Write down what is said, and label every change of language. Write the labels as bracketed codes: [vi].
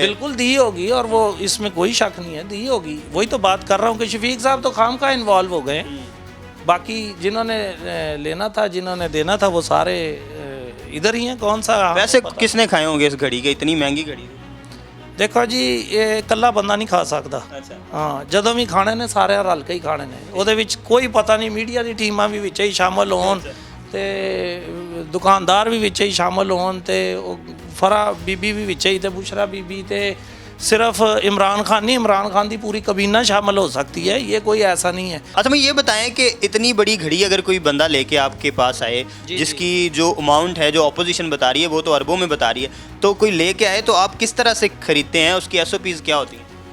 [hi] बिल्कुल दी होगी, और वो इसमें कोई शक नहीं है, दी होगी। वही तो बात कर रहा हूँ कि शफीक साहब तो खाम खा इन्वॉल्व हो गए। बाकी जिन्होंने लेना था, जिन्होंने देना था, वो सारे इधर ही हैं। कौन सा वैसे किसने खाए होंगे इस घड़ी के? इतनी महंगी घड़ी? देखो जी, ये कल्ला बंदा नहीं खा सकता। अच्छा, [pa] हाँ, ਜਦੋਂ ਵੀ ਖਾਣੇ ਨੇ ਸਾਰੇ ਰਲ ਕੇ ਹੀ ਖਾਣੇ ਨੇ, ਉਹਦੇ ਵਿੱਚ ਕੋਈ ਪਤਾ ਨਹੀਂ, ਮੀਡੀਆ ਦੀ ਟੀਮਾਂ ਵੀ ਵਿੱਚ ਹੀ ਸ਼ਾਮਲ ਹੋਣ ਤੇ ਦੁਕਾਨਦਾਰ ਵੀ ਵਿੱਚ ਹੀ ਸ਼ਾਮਲ ਹੋਣ ਤੇ ਉਹ ਫਰਾ ਬੀਬੀ ਵੀ ਵਿੱਚ ਹੀ ਤੇ ਬੁਸ਼ਰਾ ਬੀਬੀ ਤੇ [hi] सिर्फ इमरान खान नहीं, इमरान खान की पूरी कबीना शामिल हो सकती है, ये कोई ऐसा नहीं है। अच्छा मुझे ये बताएं कि इतनी बड़ी घड़ी अगर कोई बंदा लेके आपके पास आए, जिसकी जो अमाउंट है, जो ऑपोजिशन बता रही है वो तो अरबों में बता रही है, तो कोई लेके आए तो आप किस तरह से खरीदते हैं, उसकी SOPs क्या होती हैं?